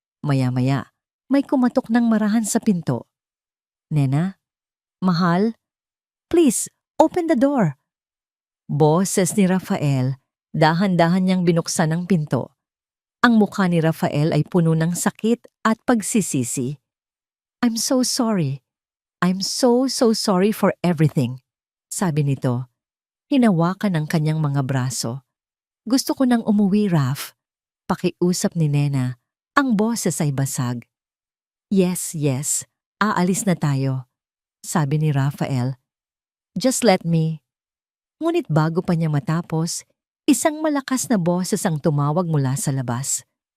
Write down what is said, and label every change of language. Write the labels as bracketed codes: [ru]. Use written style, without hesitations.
[tl] Maya-maya, may kumatok ng marahan sa pinto. "Nena? Mahal? [en] Please, open the door." [tl] Boses ni Rafael, dahan-dahan niyang binuksan ang pinto. Ang mukha ni Rafael ay puno ng sakit at pagsisisi. [en] "I'm so sorry. I'm so sorry for everything," [tl] sabi nito. Hinawakan ang kanyang mga braso. "Gusto ko nang umuwi, Raf." Pakiusap ni Nena. Ang boses ay basag. Yes, aalis na tayo," sabi ni Rafael. [en] "Just let me." [tl] Ngunit bago pa niya matapos, isang malakas na boses ang tumawag mula sa labas.